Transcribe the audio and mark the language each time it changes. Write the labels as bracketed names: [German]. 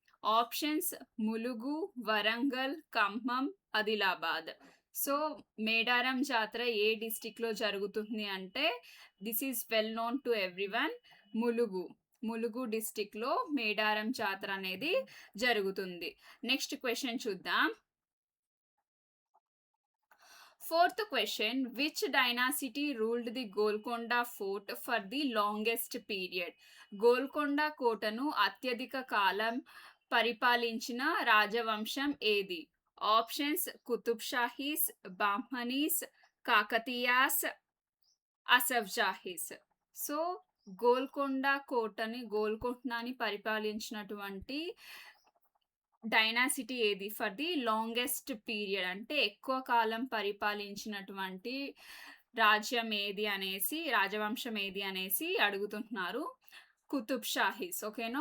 [Telugu] Options: Mulugu, Warangal, Khammam, Adilabad. So, Medaram జాతర ఏ డిస్ట్రిక్ట్‌లో జరుగుతుంది అంటే [English] This is well known to everyone. [Telugu] Mulugu. Mulugu డిస్ట్రిక్ట్‌లో మేడారం జాతర అనేది జరుగుతుంది. నెక్స్ట్ క్వెషన్ చూద్దాం. [English] Fourth question, which dynasty ruled the Golconda Fort for the longest period? [Telugu] Golconda కోటను అత్యధిక కాలం పరిపాలించిన రాజవంశం ఏది? ఆప్షన్స్: కుతుబ్ షాహీస్, బాహ్మనీస్, కాకతీయాస్, అసఫ్ జాహీస్. సో, గోల్కొండని పరిపాలించినటువంటి డైనాసిటీ ఏది [English] for the longest period [Telugu] అంటే ఎక్కువ కాలం పరిపాలించినటువంటి రాజవంశం ఏది అనేసి అడుగుతుంటున్నారు. కుతుబ్ షాహీస్. ఓకేనా?